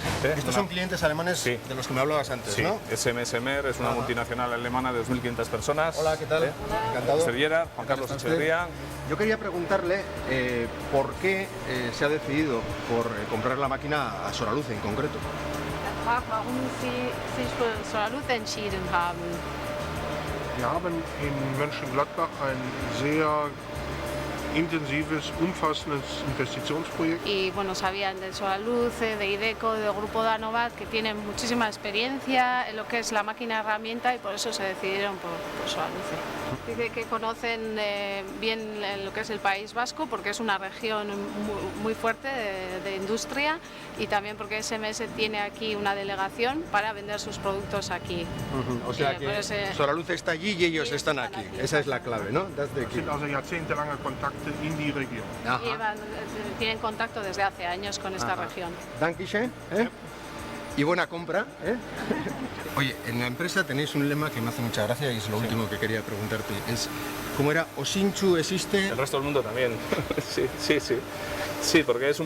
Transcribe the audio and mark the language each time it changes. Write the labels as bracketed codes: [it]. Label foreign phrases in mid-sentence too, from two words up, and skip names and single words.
[es] sí. Estos son clientes alemanes de los que me hablabas antes, ¿no? SMSmer es una multinacional alemana de 2.500 personas. Hola, ¿qué tal? Encantado. Serviera, Juan Carlos Echeverría. Yo quería preguntarle por qué se ha decidido por comprar la máquina a Soraluce en concreto. [de] Warum Sie sich für Soraluce entschieden haben. Wir haben in Mönchengladbach ein sehr intensives, umfassendes Investitionsprojekt. [es] Y bueno, sabían de Soraluce, de Iveco, del grupo Danovat, que tienen muchísima experiencia en lo que es la máquina herramienta y por eso se decidieron por Soraluce. Dice que conocen bien lo que es el País Vasco porque es una región muy fuerte de industria y también porque SMS tiene aquí una delegación para vender sus productos aquí. O sea que Soraluce está allí y ellos están aquí. Esa es la clave, ¿no? [de] Sind also jahrzehntelange Kontakte in die Region. [es] Tienen contacto desde hace años con esta región. Dankeschön. Y buena compra. Oye, en la empresa tenéis un lema que me hace mucha gracia y es lo último que quería preguntarte. ¿Cómo era? Osintxu existe. El resto del mundo también. Sí. Sí, porque es un poco.